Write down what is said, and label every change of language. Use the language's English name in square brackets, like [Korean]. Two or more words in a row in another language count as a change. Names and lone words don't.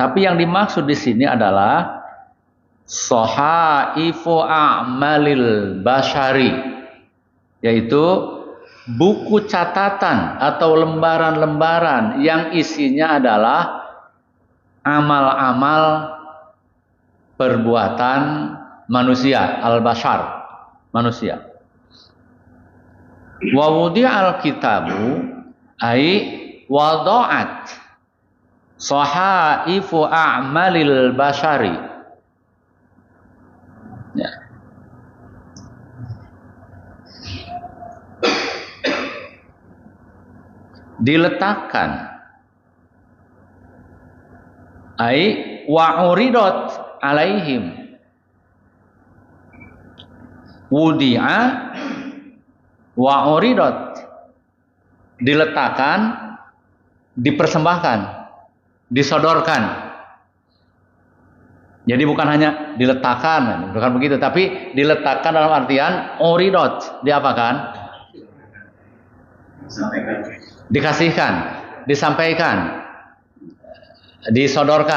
[Indonesian] Tapi yang dimaksud di sini adalah [Arabic] صحائف أعمال البشر, [Indonesian] yaitu buku catatan atau lembaran-lembaran yang isinya adalah amal-amal perbuatan manusia, al-bashar, manusia. [Arabic] ووضع الكتاب أي وضعت صحائف أعمال البشر. Ya. Diletakkan أي وعرضت عليهم وضع وعرضت, [Indonesian] diletakkan, dipersembahkan, disodorkan. Jadi bukan hanya diletakkan, bukan begitu, tapi diletakkan dalam artian uridot, diapakan? Dikasihkan, disampaikan, disodorkan.